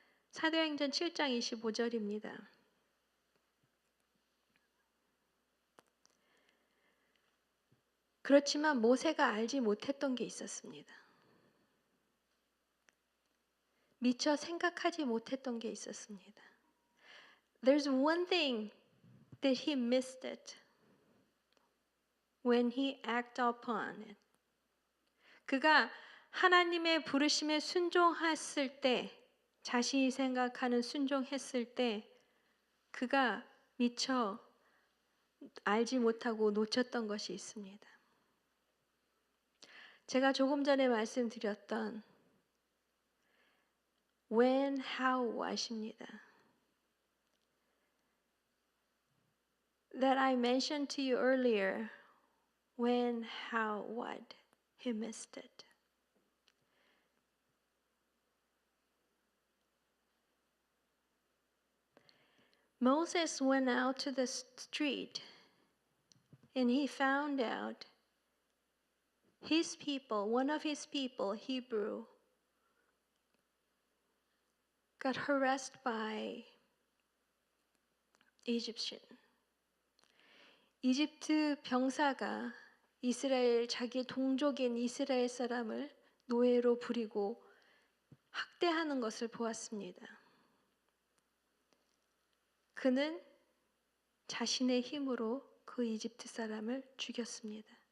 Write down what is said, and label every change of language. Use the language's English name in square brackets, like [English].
[Korean] 사도행전 7장 25절입니다. 그렇지만 모세가 알지 못했던 게 있었습니다. 미처 생각하지 못했던 게 있었습니다. [English] There's one thing that he missed it when he acted upon it. [Korean] 그가 하나님의 부르심에 순종했을 때, 자신이 생각하는 순종했을 때 그가 미처 알지 못하고 놓쳤던 것이 있습니다. 제가 조금 전에 말씀드렸던 [English] when, how, what [Korean] 입니다. [English] That I mentioned to you earlier, when, how, what, he missed it. Moses went out to the street and he found out his people, one of his people, Hebrew, got harassed by Egyptian. [Korean] 이집트 병사가 이스라엘 자기 동족인 이스라엘 사람을 노예로 부리고 학대하는 것을 보았습니다. 그는 자신의 힘으로 그 이집트 사람을 죽였습니다.